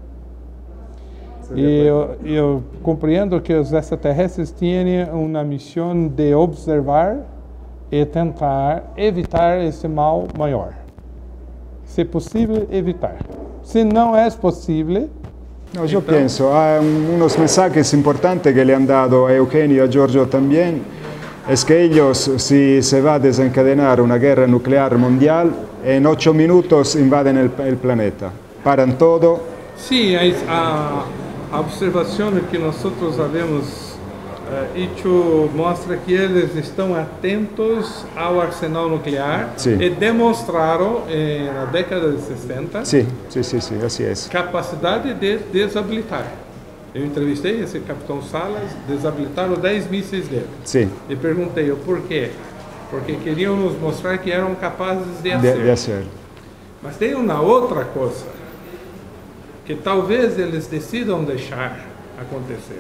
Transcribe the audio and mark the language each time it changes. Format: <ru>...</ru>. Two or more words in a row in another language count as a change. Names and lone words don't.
<pt>E eu compreendo que os extraterrestres têm uma missão de observar e tentar evitar esse mal maior. Se possível, evitar. Se não é possível...</pt> <es>No, yo pienso, hay unos mensajes importantes que le han dado a Eugenio y a Giorgio también, es que ellos, si se va a desencadenar una guerra nuclear mundial, en 8 minutos invaden el planeta, paran todo. Sí,</es> <pt>a observação que nós havemos hecho mostra que eles estão atentos ao arsenal nuclear e demonstraram na década de 60</pt> <es>sí, así es.</es> <pt>Capacidade de desabilitar. Eu entrevistei esse capitão Salas, desabilitaram 10 mísseis dele.</pt> <es>Sí.</es> <pt>E perguntei por quê? Porque queriam nos mostrar que eram capazes de hacer. Mas tem uma outra coisa, que talvez eles decidam deixar acontecer.</pt>